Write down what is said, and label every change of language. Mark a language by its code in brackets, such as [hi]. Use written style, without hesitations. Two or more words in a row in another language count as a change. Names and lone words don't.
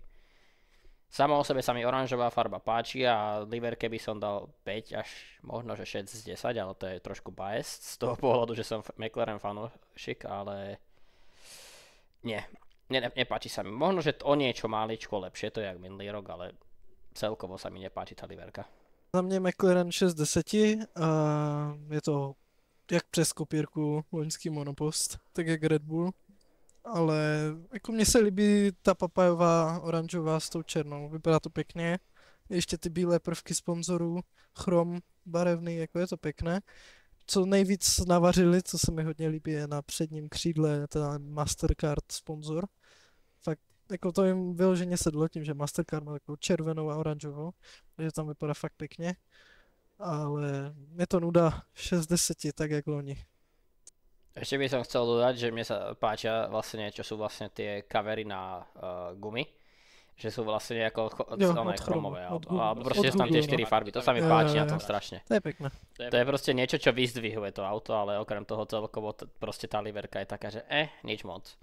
[sk] Samo o sebe sa mi oranžová farba páči a liverke by som dal 5 až možno, že 6 z 10, ale to je trošku biased z toho pohľadu, že som McLaren fanúšik, ale nie, nepáči sa mi. Možno, že o niečo máličko lepšie, to je jak minulý rok, ale celkovo sa mi nepáči tá liverka. [cs] Za mě McLaren 6 z 10 a je to jak přes kopírku loňský monopost, tak jak Red Bull. Ale jako mně se líbí ta papajová oranžová s tou černou, vypadá to pěkně. Ještě ty bílé prvky sponzorů, chrom barevný, jako je to pěkné. Co nejvíc navařili, co se mi hodně líbí, je na předním křídle ten Mastercard sponzor. Fakt jako to jim vyloženě sedlo tím, že Mastercard má takovou červenou a oranžovou, takže tam vypadá fakt pěkně. Ale je to nuda 6 z 10, tak jak loni. [sk] Ešte by som chcel dodať, že mne sa páčia vlastne, čo sú vlastne tie kavery na gumy. Že sú vlastne ako chromové. Alebo proste sú tam tie 4 farby. To sa mi páči na tom strašne. To je pekné. To je proste niečo, čo vyzdvihuje to auto, ale okrem toho celkovo proste tá liverka je taká, že nič moc.